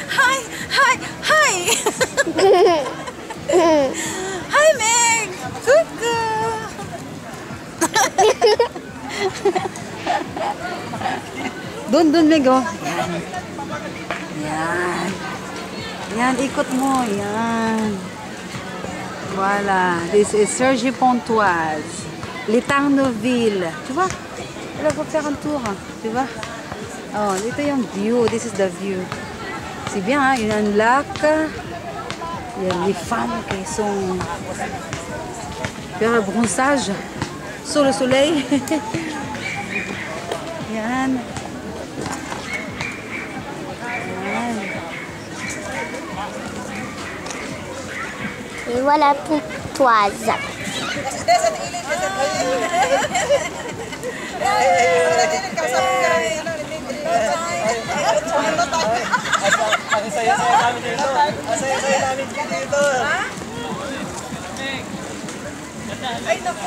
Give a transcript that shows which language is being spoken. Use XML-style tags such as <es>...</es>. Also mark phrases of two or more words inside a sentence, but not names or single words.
<tl>Hi, Meg! Kuku! Doon, Meg, oh. Yan, ikot mo. Yan.</tl> <fr>Voilà.</fr> <en>This is Sergi Pontoise.</en> <fr>L'Éterneville. Tu vois? Elle va faire un tour. Tu vois?</fr> <tl>Oh, dito yung view.</tl> <en>This is the view.</en> <fr>C'est bien, hein? Il y a un lac. Il y a les femmes qui sont faire le bronzage sur le soleil.</fr> <tl>Yan.</tl> <fr>Et voilà Pontoise.</fr> <tl>Ang saya-saya namin dito. Ang saya-saya namin dito. Ay, naku.</tl>